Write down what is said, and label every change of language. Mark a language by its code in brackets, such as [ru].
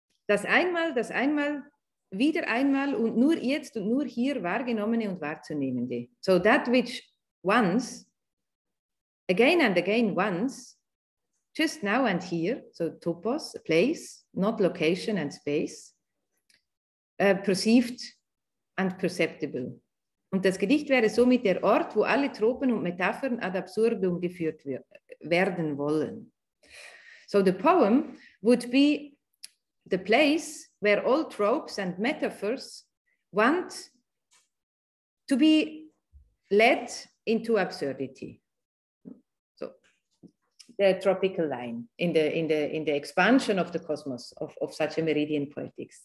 [de] Das einmal, wieder einmal und nur jetzt und nur hier wahrgenommene und wahrzunehmende. [en] So that which once, again and again once, just now and here, so topos, place, not location and space, perceived and perceptible. [de] Und das Gedicht wäre somit der Ort, wo alle Tropen und Metaphern ad absurdum geführt werden wollen. [en] So the poem would be the place where all tropes and metaphors want to be led into absurdity. So the tropical line in the expansion of the cosmos of such a meridian poetics.